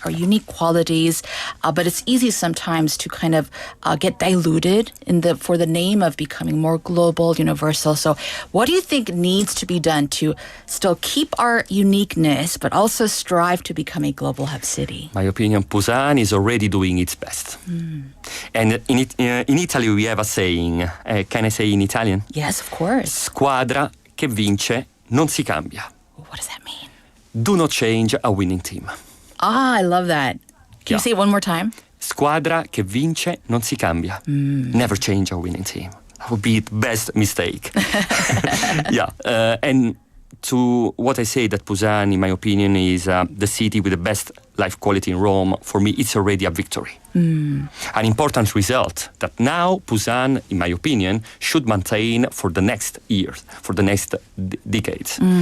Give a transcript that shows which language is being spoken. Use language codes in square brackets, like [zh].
[en] Our unique qualities. But it's easy sometimes to kind of get diluted for the name of becoming more global, universal. So what do you think needs to be done to still keep our uniqueness, but also strive to become a global hub city? My opinion, Busan is already doing its best. And in Italy we have a saying, can I say in Italian? Yes, of course. [it] Squadra che vince non si cambia. [en] What does that mean? Do not change a winning team. I love that. Can you say it one more time? [it] Squadra che vince non si cambia. [en] Never change a winning team. That would be the best mistake. And to what I say that Busan, in my opinion, is the city with the best life quality in Rome, for me, it's already a victory. An important result that now Busan, in my opinion, should maintain for the next years, for the next decades.